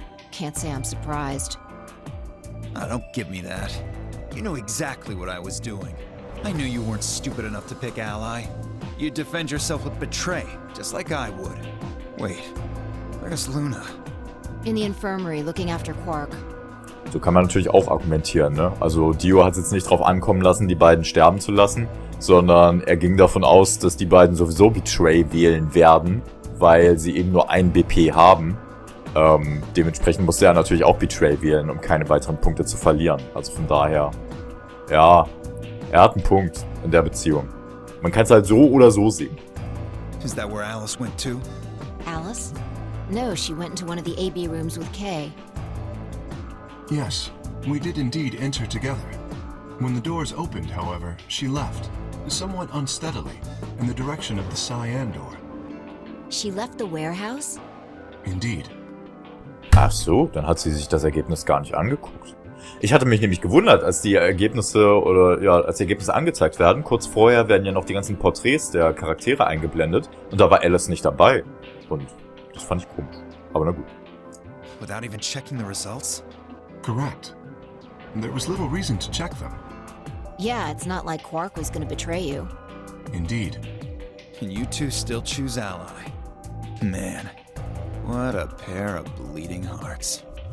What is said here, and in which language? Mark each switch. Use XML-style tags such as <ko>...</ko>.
<en>Can't say I'm surprised. Oh, don't give me that. You know exactly what I was doing. I knew you weren't stupid enough to pick Ally. You'd defend yourself with Betray, just like I would. Wait, where's Luna? In the infirmary, looking after Quark.</en> <de>So kann man natürlich auch argumentieren, ne? Also Dio hat es jetzt nicht drauf ankommen lassen, die beiden sterben zu lassen, sondern er ging davon aus, dass die beiden sowieso Betray wählen werden, weil sie eben nur ein BP haben. Dementsprechend musste er natürlich auch Betray wählen, um keine weiteren Punkte zu verlieren. Also von daher, ja, er hat einen Punkt in der Beziehung. Man kann es halt so oder so sehen.</de> <en>Is that where Alice went to? Alice? No, she went into one of the AB rooms with Kay. Yes, we did indeed enter together. When the doors opened, however, she left, somewhat unsteadily, in the direction of the cyan door. She left the warehouse? Indeed.</en> <de>Ach so, dann hat sie sich das Ergebnis gar nicht angeguckt. Ich hatte mich nämlich gewundert, als die Ergebnisse als die Ergebnisse angezeigt werden. Kurz vorher werden ja noch die ganzen Porträts der Charaktere eingeblendet und da war Alice nicht dabei. Und das fand ich komisch. Aber na gut.</de> <en>Without even checking the results? Correct. There was little reason to check them. Yeah, it's not like Quark was gonna betray you. Indeed. And you two still choose ally. Man, what a pair of bleeding hearts.</en>